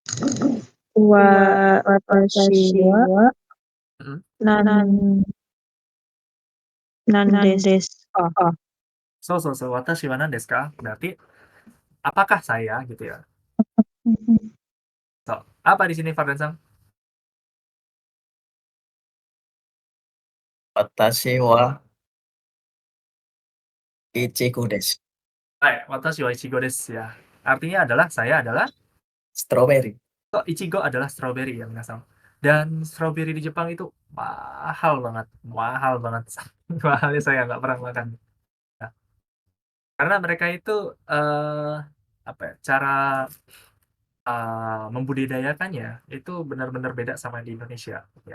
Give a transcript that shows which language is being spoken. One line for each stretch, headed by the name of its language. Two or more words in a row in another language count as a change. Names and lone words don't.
Japanese: 私は Mhm. 何ですか? 私は何ですか?
Indonesian: Berarti apakah saya gitu ya. So, apa di sini Fardan-san?
Japanese: 私はいちごです. 私はいちごです ya.
Indonesian: Artinya adalah saya adalah Strawberry. ichigo adalah strawberry ya minasan. Dan strawberry di Jepang itu mahal banget, mahal banget. Mahalnya saya nggak pernah makan. Nah, karena mereka itu apa ya, cara membudidayakannya itu benar-benar beda sama di Indonesia ya.